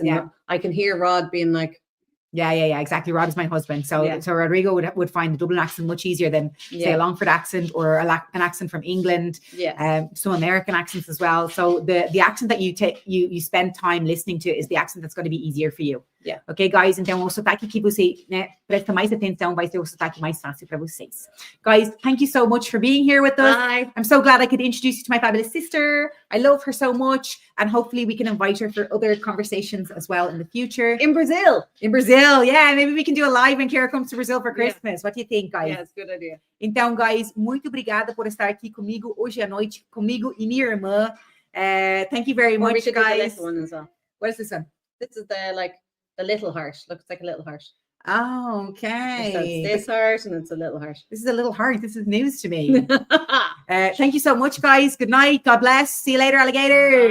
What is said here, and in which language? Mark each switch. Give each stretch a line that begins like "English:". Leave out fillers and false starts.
English: And I can hear Rod being like, yeah, exactly. Rod is my husband. So Rodrigo would find the Dublin accent much easier than, say, a Longford accent or an accent from England. Some American accents as well. So the accent that you spend time listening to is the accent that's going to be easier for you. Okay, guys?
Portuguese: Então, o sotaque que você presta mais atenção vai ser o sotaque mais fácil para vocês.
English: Guys, thank you so much for being here with us. Bye. I'm so glad I could introduce you to my fabulous sister. I love her so much. And hopefully we can invite her for other conversations as well in the future. In Brazil, yeah. Maybe we can do a live when Ciara comes to Brazil for Christmas. What do you think, guys? Yeah, it's a good idea.
Portuguese: Então, guys, muito obrigada por estar aqui comigo hoje à noite, comigo e minha irmã.
English: Thank you very much, guys. Do the one as well. What is this one? This is the little heart. Looks like a little heart. Oh, okay. So it's this heart and it's a little heart. This is a little heart. This is news to me. Thank you so much, guys. Good night. God bless. See you later, alligators.